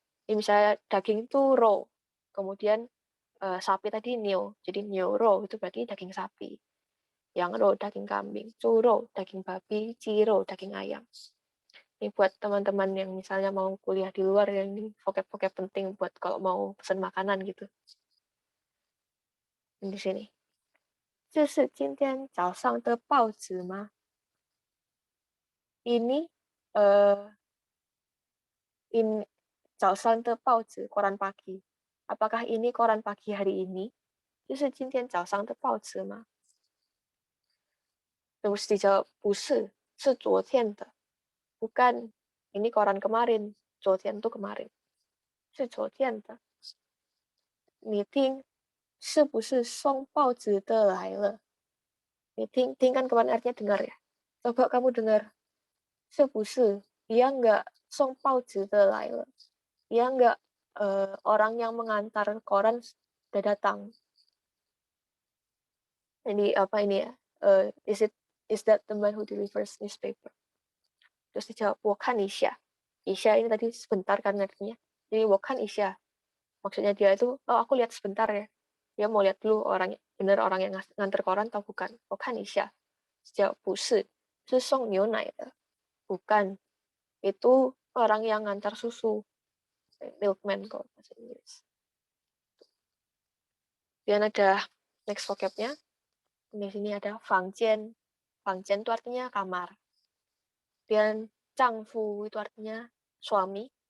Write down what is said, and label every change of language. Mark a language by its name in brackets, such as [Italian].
[Indonesian] Ini misalnya daging itu raw, kemudian sapi tadi nio, jadi nio raw itu berarti daging sapi. Yang raw daging kambing, raw daging babi, raw daging ayam. Ini buat teman-teman yang misalnya mau kuliah di luar, yang ini vocab-vocab penting buat kalau mau pesan makanan gitu. Di sini. [Chinese] 这是今天早上的报纸吗? [Indonesian] Ini in [Chinese] 早上的报纸 [Indonesian] koran pagi. Apakah ini koran pagi hari ini? [Chinese] 这是今天早上的报纸吗? [Indonesian] Terus dijawab, [Chinese] 不是，是昨天的. [Indonesian] Bukan, ini koran kemarin. 昨天 itu kemarin. [Chinese] 是昨天的. 你听，是不是送报纸的来了? 你听 [Indonesian] kan kemarin artinya dengar ya. Coba kamu dengar. 是不是 dia enggak [Chinese] 送报纸的来了? [Indonesian] Dia enggak orang yang mengantar koran sudah datang. Jadi apa ini ya? [English] Is that the man who delivers newspaper? [Indonesian] Terus dijawab, [Chinese] 我看一下. [Indonesian] Isya ini tadi sebentar kan artinya. Jadi 我看一下. Maksudnya dia itu, oh aku lihat sebentar ya. Dia mau lihat dulu benar orang yang nganter koran atau bukan. [Chinese] 我看一下. [Indonesian] Dijawab, [Chinese] 不是，是送牛奶的. [Indonesian] Bukan. Itu orang yang ngantar susu. Milkman kalau bahasa Inggris. Dan ada next vocabnya. Di sini ada fangjian. Fangjian itu artinya kamar. Dan zhangfu itu artinya suami.